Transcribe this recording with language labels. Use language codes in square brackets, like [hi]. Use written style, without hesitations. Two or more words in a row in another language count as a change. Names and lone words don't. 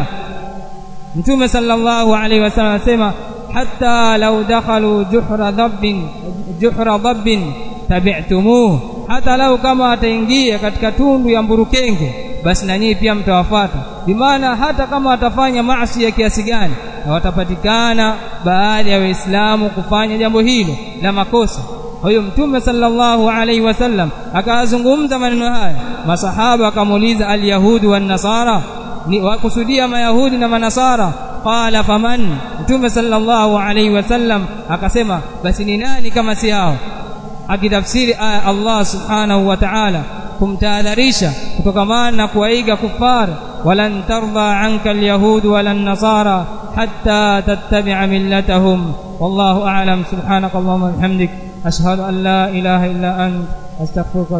[sw] Mtume [ar] صلى الله عليه وسلم [sw] anasema, [ar] حتى لو دخلوا جحر ضب تبعتموه, [sw] hata lau kama ataingia katika tundu ya mburukenge, basi na nyinyi pia mtawafuata. Bimaana hata kama atafanya maasi ya kiasi gani, watapatikana baadhi ya Waislamu kufanya jambo hilo la makosa. Kwa hiyo Mtume [ar] صلى الله عليه وسلم [sw] akazungumza maneno haya, masahaba akamuuliza, [ar] اليهود والنصارى, [sw] ni wakusudia mayahudi na manasara? [ar] قال فمن. [sw] Mtume [ar] صلى الله عليه وسلم [sw] akasema, basi ni nani kama si hao? Akitafsiri aya Allah [ar] سبحانه وتعالى [sw] kumtahadharisha kutokamana na kuwaiga kufar, [ar] ولن ترضى عنك اليهود ولا النصارى حتى تتبع ملتهم. والله أعلم. سبحانك اللهم وبحمدك، أشهد أن لا إله إلا أنت، أستغفرك.